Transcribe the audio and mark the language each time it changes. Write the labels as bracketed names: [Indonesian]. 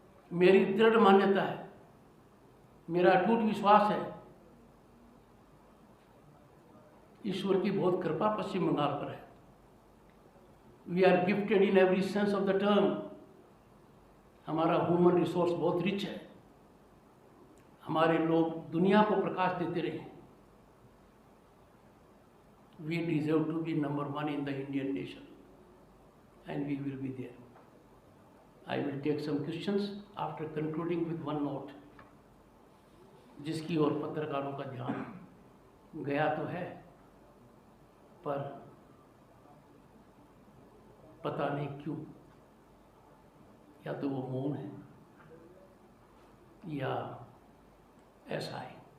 [Hindi] मेरी दृढ़ मान्यता है, मेरा अटूट विश्वास है, ईश्वर की बहुत कृपा पश्चिम बंगाल पर है। [English] We are gifted in every sense of the term. [Hindi] हमारा ह्यूमन रिसोर्स बहुत रिच है। हमारे लोग दुनिया को प्रकाश देते रहे। [English] We deserve to be number 1 in the Indian nation, and we will be there. I will take some questions after concluding with one note, [Hindi] जिसकी ओर पत्रकारों का ध्यान गया तो है, पर पता नहीं क्यों, या तो वो मौन है या ऐसा है।